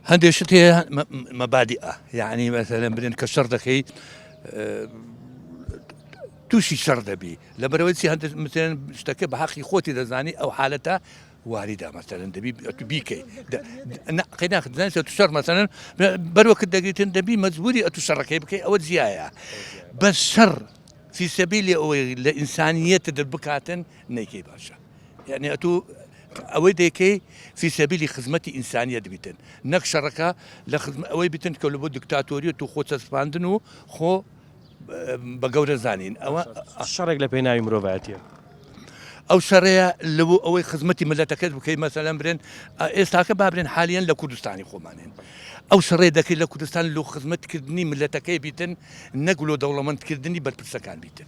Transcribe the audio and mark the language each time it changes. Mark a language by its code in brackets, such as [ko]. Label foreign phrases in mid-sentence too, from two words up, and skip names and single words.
[ckb] هەندێک شت هەیە مەبادئە یعنی مەسەلەن برێن کە شەڕ دەکەی تووشی شەڕ دەبی لەبەرەوەی چی هەندێک مثلەن شتەکە بە حەقی خۆتی دەزانی ئەو حالەتە واریدا مەسەلەن دەبی تو بیکەی قەیناخ دەزانیت تو شەڕ مەسەلەن بەروەکت دەگریتن دەبی مەجبوری ئەتو شەڕەکەی بکەی ئەوە جیایە بەس شەڕ [ar] في سبيل [ckb] ئەوەی لە ئینسانیەتت بکاتن نەیکەی باشە یعنی ئەتو ئەوەی دەکەی [ar] في سبيل [ckb] خزمەتی ئینسانیەت بیتن نەک شەڕەکە لە ئەوەی بیتن کە لە بۆ دیکتاتۆری و خۆ چەسپاندن و خۆ بە گەورە زانین ئەوە شەڕێک لە پێی ناوی مرۆڤایەتیە ئەو شەڕەیە لەبوو ئەوەی خزمەتی ملەتەکەت بکەی مەسەلەن برێن ئێستاکە بابرێن حالیان لە کوردستانی خۆمانێن ئەو شەڕێ دەکەی لە کوردستان لە خزمەتکردنی ملەتەکەی بیتن نەگوڵ و دەوڵەمەندکردنی بەرپرسەکان بیتن